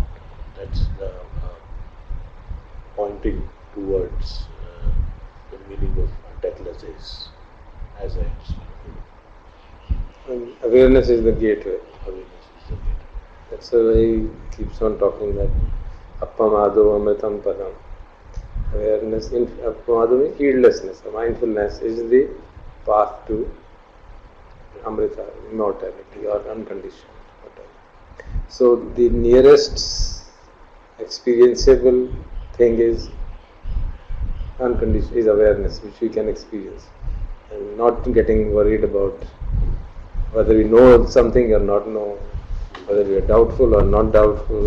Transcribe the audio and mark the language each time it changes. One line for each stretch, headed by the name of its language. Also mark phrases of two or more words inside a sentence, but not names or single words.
English: That's the pointing towards the meaning of deathless is, as I understand. And awareness is the gateway. Awareness is the gateway. That's why he keeps on talking that
Pali: appamado amritam padam.
English: Awareness, appamado means heedlessness, mindfulness is the path to amrita, immortality or unconditioned, whatever. So the nearest experienceable thing is unconditioned, is awareness, which we can experience, and not getting worried about whether we know something or not know, whether we are doubtful or not doubtful.